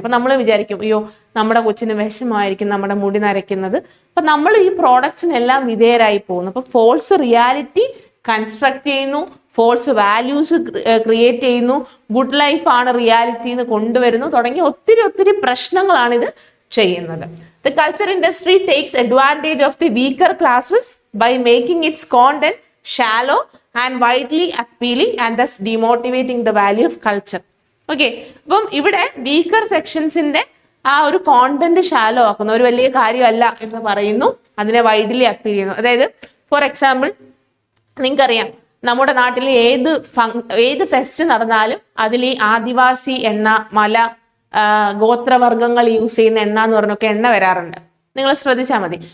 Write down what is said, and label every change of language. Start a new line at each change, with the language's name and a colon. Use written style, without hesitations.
Malayalam: അപ്പൊ നമ്മൾ വിചാരിക്കും, അയ്യോ നമ്മുടെ കൊച്ചിന് വിഷമമായിരിക്കും നമ്മുടെ മുടി നരയ്ക്കുന്നത്. അപ്പൊ നമ്മൾ ഈ പ്രോഡക്ട്സിനെല്ലാം വിധേയരായി പോകുന്നു. അപ്പൊ ഫോൾസ് റിയാലിറ്റി കൺസ്ട്രക്ട് ചെയ്യുന്നു, ഫോൾസ് വാല്യൂസ് ക്രിയേറ്റ് ചെയ്യുന്നു, ഗുഡ് ലൈഫ് ആണ് റിയാലിറ്റി എന്ന് കൊണ്ടുവരുന്നു, തുടങ്ങി ഒത്തിരി പ്രശ്നങ്ങളാണിത് ചെയ്യുന്നത്.
English: The culture industry takes advantage of the weaker classes by making its content shallow and widely appealing and thus demotivating the value of culture.
Malayalam: Okay, അപ്പം ഇവിടെ weaker സെക്ഷൻസിന്റെ ആ ഒരു കോണ്ടന്റ് ഷാലോ ആക്കുന്നു, ഒരു വലിയ കാര്യമല്ല എന്ന് പറയുന്നു, അതിനെ വൈഡ്ലി അപ്പീൽ ചെയ്യുന്നു. അതായത് ഫോർ എക്സാമ്പിൾ, നിങ്ങൾക്കറിയാം നമ്മുടെ നാട്ടിൽ ഏത് ഫെസ്റ്റ് നടന്നാലും അതിൽ ഈ ആദിവാസി എണ്ണ, മല ഗോത്രവർഗങ്ങൾ യൂസ് ചെയ്യുന്ന എണ്ണ എന്ന് പറഞ്ഞൊക്കെ എണ്ണ വരാറുണ്ട്. നിങ്ങൾ ശ്രദ്ധിച്ചാൽ മതി.